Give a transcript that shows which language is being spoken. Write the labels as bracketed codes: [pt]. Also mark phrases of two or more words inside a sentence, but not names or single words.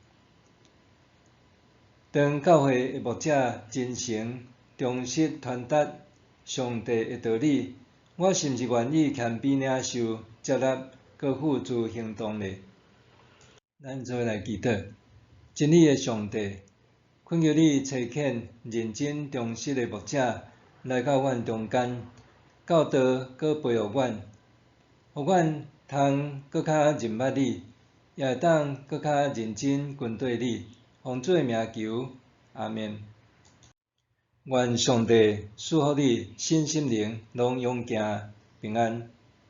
[nan] 当教会的牧者真诚、忠实传达上帝的道理，我是毋是愿意谦卑领受、接纳，佮付诸行动呢？咱做来祈祷，真理的上帝，恳求你差遣认真忠实的牧者来到阮中间，教导佮培育阮，互阮通佮较认捌你，也会当佮较认真跟对你。奉主的名求，阿们。愿上帝赐福你身心灵拢永行平安。